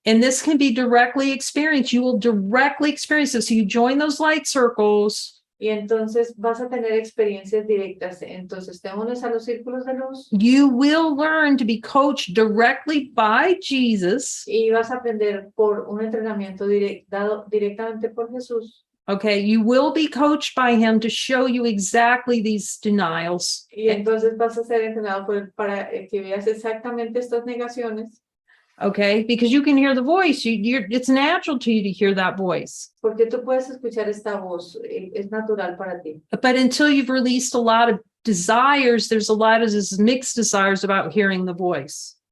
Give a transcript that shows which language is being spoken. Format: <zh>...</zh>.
<en>And this can be directly experienced. You will directly experience this. So you join those light circles.</en> <es>Y entonces vas a tener experiencias directas. Entonces te unes a los círculos de luz.</es> <en>You will learn to be coached directly by Jesus.</en> <es>Y vas a aprender por un entrenamiento dado directamente por Jesús.</es> <en>Okay, you will be coached by him to show you exactly these denials.</en> <es>Y entonces vas a ser entrenado por él para que veas exactamente estas negaciones,</es> <en>Okay, because you can hear the voice. It's natural to you to hear that voice.</en> <es>porque tú puedes escuchar esta voz, es natural para ti.</es> <en>But until you've released a lot of desires, there's a lot of this mixed desires about hearing the voice.</en>